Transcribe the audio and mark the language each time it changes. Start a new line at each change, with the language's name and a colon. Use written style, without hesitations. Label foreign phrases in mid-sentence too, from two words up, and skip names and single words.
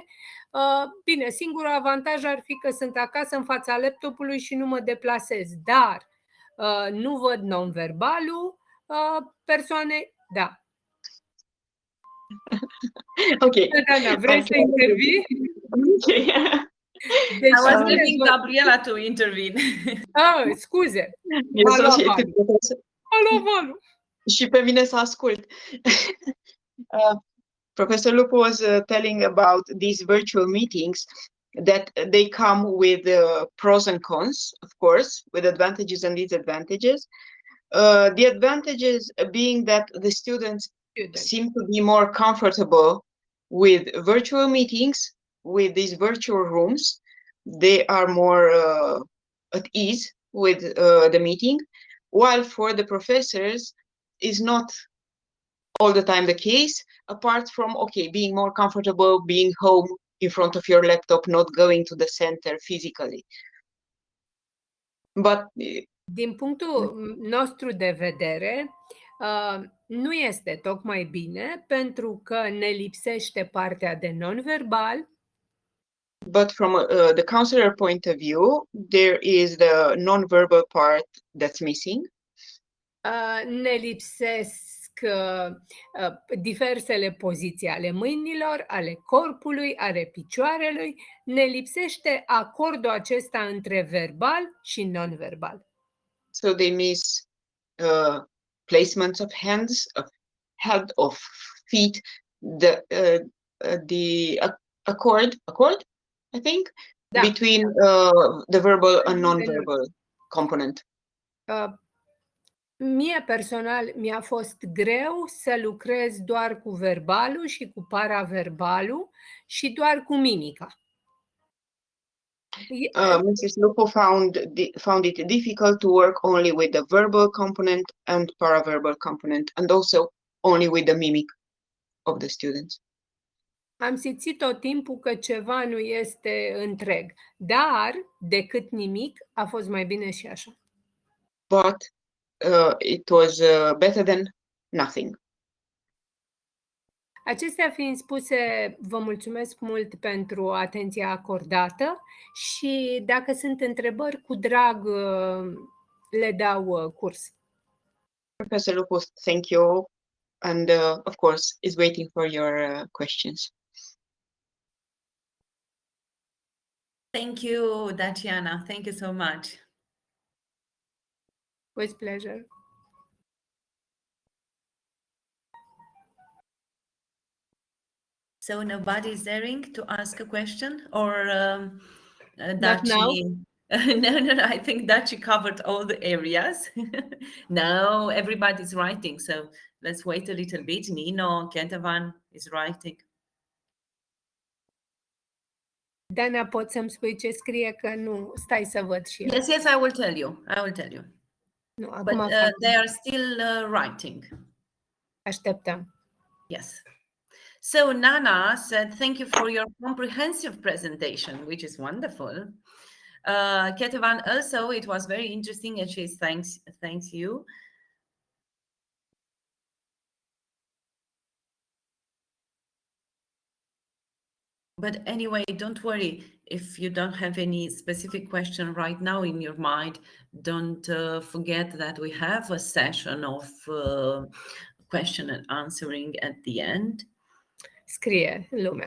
Romanian: Bine, singurul avantaj ar fi că sunt acasă în fața laptopului și nu mă deplasez, dar nu văd non-verbalul persoanei, da. Ok. Dana, vrei să intervii? Okay. Deci,
English: I was leaving Gabriela to intervene.
Romanian: Scuze. Alo. Și pe mine să ascult.
English: Professor Lupu was telling about these virtual meetings, that they come with pros and cons, of course, with advantages and disadvantages. The advantages being that the students seem to be more comfortable with virtual meetings, with these virtual rooms. They are more at ease with the meeting, while for the professors is not all the time the case, apart from, being more comfortable, being home in front of your laptop, not going to the center physically. But
Romanian: din punctul nostru de vedere, nu este tocmai bine, pentru că ne lipsește partea de non-verbal.
English: But from the counselor point of view, there is the non-verbal part that's missing.
Romanian: Ne lipsesc diversele poziții ale mâinilor, ale corpului, ale picioarelui. Ne lipsește acordul acesta între verbal și non-verbal.
English: So they miss placements of hands, of head, of feet, the accord, I think,
Romanian: Da.
English: between the verbal and non-verbal component.
Romanian: Mie personal mi-a fost greu să lucrez doar cu verbalul și cu paraverbalul și doar cu mimica.
English: Mrs. Lupo found it difficult to work only with the verbal component and paraverbal component, and also only with the mimic of the students.
Romanian: Am simțit tot timpul că ceva nu este întreg, dar decât nimic a fost mai bine și așa.
English: But it was better than nothing.
Romanian: Acestea fiind spuse, vă mulțumesc mult pentru atenția acordată și dacă sunt întrebări, cu drag le dau curs.
English: Professor Lupo, thank you, and of course is waiting for your questions. Thank you, Daciana. Thank you so much. With pleasure. So nobody's daring to ask a question, or Not now? No, I think Daci covered all the areas. No, everybody's writing, so let's wait a little bit. Nino Kentavan is writing.
Romanian: Dana, poți să-mi spui ce scrie, că nu, stai să văd și eu.
English: Yes, I will tell you.
Romanian: Nu,
English: But
Romanian: acum
English: they are still writing.
Romanian: așteptăm.
English: Yes. So Nana said, thank you for your comprehensive presentation, which is wonderful. Ketevan also, it was very interesting, and she thanks you. But anyway, don't worry if you don't have any specific question right now in your mind. Don't forget that we have a session of question and answering at the end.
Romanian: Scrie lumea.